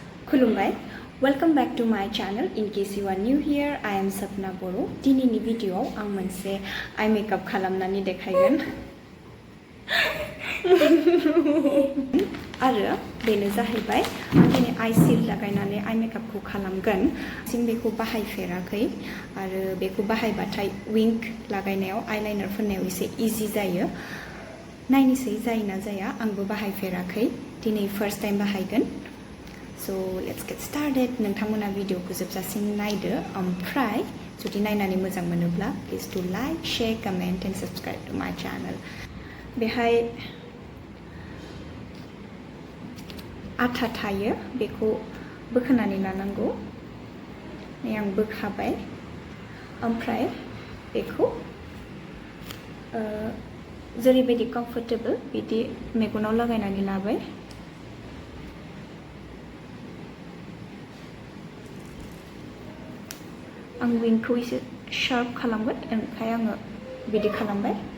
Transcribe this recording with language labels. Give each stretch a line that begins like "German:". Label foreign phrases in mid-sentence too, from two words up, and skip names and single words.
Bodo: Khulumbai.
English: Welcome back to my channel. In case you are new here, I am Swapna Boro.
Bodo: Dinini video ang manse eye makeup khalamnani dekhaigon. आरो बेनो जाहैबाय दिनै आइ सिल लागायनानै आइ मेकआपखौ खालामगोन जों बेखौ बाहायफेराखै आरो बेखौ बाहायबाथाय विंग लागायनायाव आइलाइनार फोननायाव एसे इजि जायो नायनोसै जायोना जाया आंबो बाहायफेराखै दिनै
English: first time
Bodo: बाहायगोन
English: So let's get started.
Bodo: नोंथांमोना भिडिअखौ जोबजासिम नायदो ओमफ्राय जुदि नायनानै मोजां मोनोब्ला
English: please do like, share, comment and subscribe to my channel.
Bodo: बेहाय आथा थायो बेखौ बोखानानै लानांगौ नै आं बोखाबाय ओमफ्राय बेखौ जेरैबायदि कम्फर्टेबल बिदि मेगनाव लागायनानै लाबाय आं विंगखौ एसे शार्प खालामगोन ओंखाय आङो बिदि खालामबाय